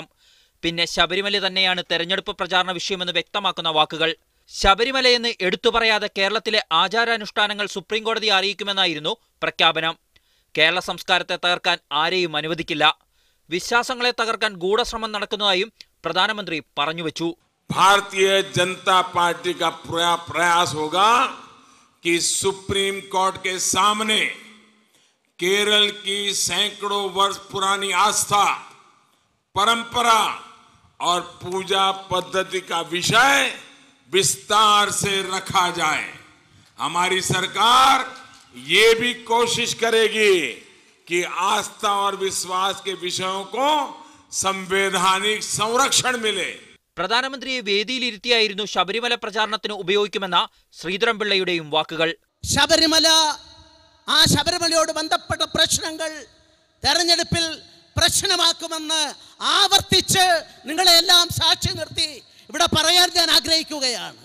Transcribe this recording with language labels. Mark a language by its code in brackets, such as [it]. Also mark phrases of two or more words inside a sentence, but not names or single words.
[ml] പിന്നെ ശബരിമല തന്നെയാണ് തെരഞ്ഞെടുപ്പ് പ്രചാരണ വിഷയമെന്ന് വ്യക്തമാക്കുന്ന വാക്കുകൾ. ശബരിമലയെന്ന് എടുത്തു പറയാതെ കേരളത്തിലെ ആചാരാനുഷ്ഠാനങ്ങൾ സുപ്രീംകോടതിയെ അറിയിക്കുമെന്നായിരുന്നു പ്രഖ്യാപനം. കേരള സംസ്കാരത്തെ തകർക്കാൻ ആരെയും അനുവദിക്കില്ല. വിശ്വാസങ്ങളെ തകർക്കാൻ ഗൂഢശ്രമം നടക്കുന്നതായും പ്രധാനമന്ത്രി പറഞ്ഞുവച്ചു. [hi] भारतीय जनता पार्टी का प्रयास होगा कि सुप्रीम कोर्ट के सामने केरल की सैकड़ों वर्ष पुरानी आस्था, परंपरा और पूजा पद्धति का विषय विस्तार से रखा जाए. हमारी सरकार ये भी कोशिश करेगी कि आस्था और विश्वास के विषयों को संवैधानिक संरक्षण मिले. [ml] പ്രധാനമന്ത്രിയെ വേദിയിലിരുത്തിയായിരുന്നു ശബരിമല പ്രചാരണത്തിന് ഉപയോഗിക്കുമെന്ന ശ്രീധരൻപിള്ളയുടെയും വാക്കുകൾ. ശബരിമലയോട് ബന്ധപ്പെട്ട പ്രശ്നങ്ങൾ തെരഞ്ഞെടുപ്പിൽ പ്രശ്നമാക്കുമെന്ന് ആവർത്തിച്ച് നിങ്ങളെല്ലാം സാക്ഷി നിർത്തി ഇവിടെ പറയാൻ ഞാൻ ആഗ്രഹിക്കുകയാണ്.